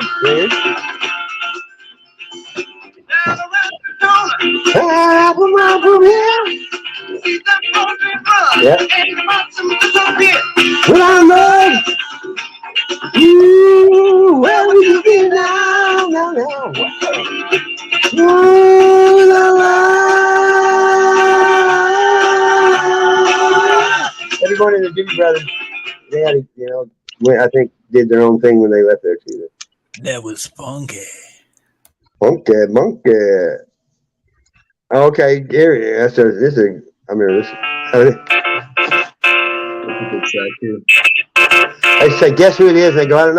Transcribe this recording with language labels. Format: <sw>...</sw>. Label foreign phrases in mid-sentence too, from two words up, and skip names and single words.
<en>Yeah. Yeah. Well, I love you. Where would you be now? Ooh, la, la. Everyone in the Doobie Brothers, they had, I think did their own thing when they left there too. That was funky. Monkey. Okay, here. This is. I mean, this. I say, guess who it is? They go, I don't know.</en>